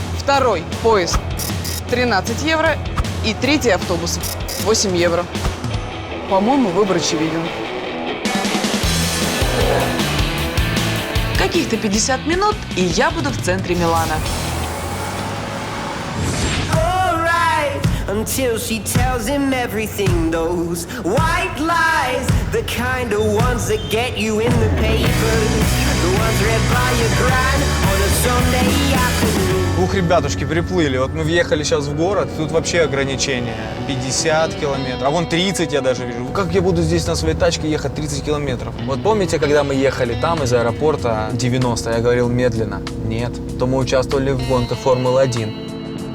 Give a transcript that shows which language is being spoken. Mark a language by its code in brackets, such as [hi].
[ru] Второй поезд 13 евро. И третий автобус 8 евро. По-моему, выбор очевиден. Каких-то 50 минут, и я буду в центре Милана. [en] Alright, until she tells him everything. Those white lies, the kind of ones that get you in the papers, the ones read by your grand on a Sunday afternoon. [ru] Ух, ребятушки, приплыли. Вот мы въехали сейчас в город, тут вообще ограничения. 50 километров, а вон 30 я даже вижу. Как я буду здесь на своей тачке ехать 30 километров? Вот помните, когда мы ехали там из аэропорта 90, я говорил медленно? Нет, то мы участвовали в гонках Формулы-1.